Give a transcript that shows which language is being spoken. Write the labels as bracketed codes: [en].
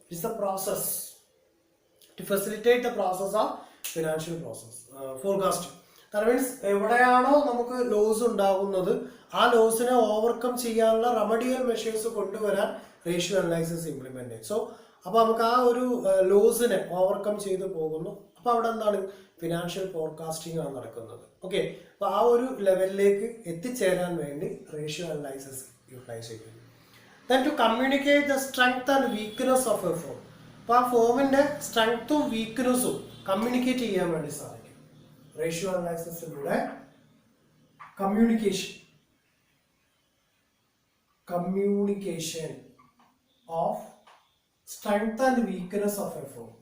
[en] It's the process to facilitate the process of financial forecasting. That means [ml] എവിടെയാണോ നമുക്ക് loss ഉണ്ടാകുന്നത് ആ ലോസിനെ overcome ചെയ്യാനുള്ള റെമഡിയൽ മെഷേഴ്സ് കൊണ്ടുവരാൻ റേഷ്യോ അനലൈസിസ് ഇംപ്ലിമെന്റ് ചെയ്യും. സോ അപ്പോൾ നമുക്ക് ആ ഒരു ലോസിനെ ഓവർകം ചെയ്ത് പോകുന്നു. അപ്പോൾ അവിടെ എന്താണ് ഫിനാൻഷ്യൽ ഫോർകാസ്റ്റിംഗ് ആണ് നടക്കുന്നത്. ഓക്കെ, അപ്പോൾ ആ ഒരു ലെവലിലേക്ക് എത്തിച്ചേരാൻ വേണ്ടി റേഷ്യോ അനലൈസിസ് യൂട്ടിലൈസ് ചെയ്യുന്നു. [en] Then to communicate the strength and weakness of a firm. [ml] അപ്പോൾ ആ ഫോമിന്റെ സ്ട്രെങ്ത്തും വീക്ക്നെസ്സും കമ്മ്യൂണിക്കേറ്റ് ചെയ്യാൻ വേണ്ടി സാധിക്കും. [en] Ratio അനലൈസിസിലൂടെ communication of strength and weakness of a form.